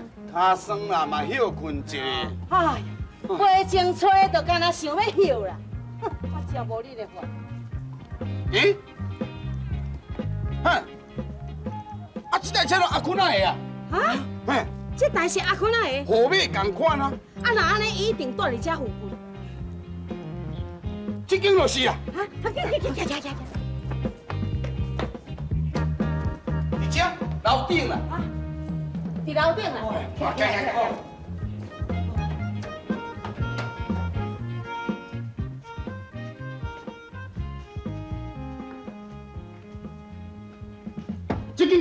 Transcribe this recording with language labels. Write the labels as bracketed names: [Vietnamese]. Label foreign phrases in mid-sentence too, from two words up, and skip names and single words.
[Min Nan Chinese] 卡酸啦，嘛休困一下。哎，袂情吹就干那想要休啦。哼，我真无你的法。咦？哼，啊，这台车都阿坤哪的啊？啊？嘿，这台是阿坤仔的。号码同款啊。啊，那安尼伊一定住伫遮附近。这间就是啊。啊，行。伫遮楼顶啦。啊，伫楼顶啦。行。这间，